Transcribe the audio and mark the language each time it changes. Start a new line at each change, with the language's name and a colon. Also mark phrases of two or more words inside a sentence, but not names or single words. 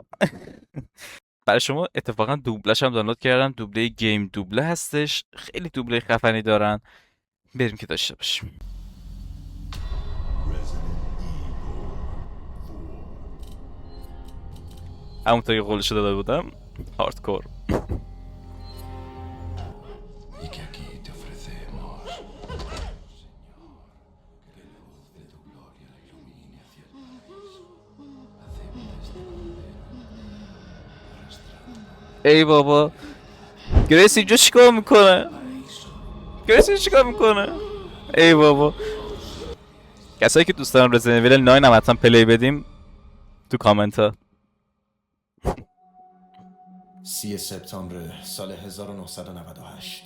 Persian: برای شما اتفاقا دوبلش هم دانلود کردم، دوبله گیم دوبله هستش، خیلی دوبله خفنی دارن. بریم که داشته باشیم. همونطور که قولش داده بودم، هاردکور.
Spanish: Y que aquí te ofrecemos, Señor, que la luz de tu gloria la ilumine hacia el paraíso. Acepta este cordero arrastrando
Persian: ای بابا، گریس اینجا چیکار میکنه؟ paraíso. گریس اینجا چیکار میکنه؟ ای بابا. کسایی که دوست دارن رزیدنت ایول 9 هم حتما پلی بدیم تو کامنت ها. 3 سپتامبر سال 1998.